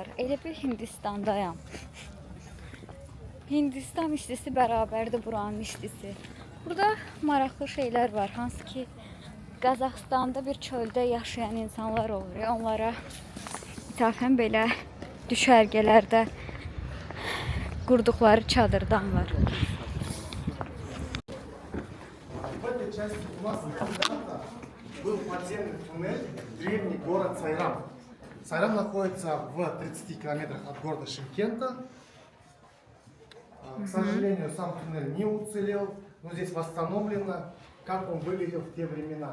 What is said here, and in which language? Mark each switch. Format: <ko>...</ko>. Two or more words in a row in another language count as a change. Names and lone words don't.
<az>Elə bir Hindistandayam. Hindistan istisi bərabərdir buranın istisi. Burada maraqlı şeylər var, hansı ki Qazaxstanda bir çöldə yaşayan insanlar olur. Onlara ithafən belə düşərgələrdə qurduqları çadırdan var.</az> <ru>Был подземный туннель, древний город Сайрам. Сайрам находится в 30 километрах от города Шымкента. К сожалению, сам туннель не уцелел, но здесь восстановлено, как он выглядел в те времена.</ru>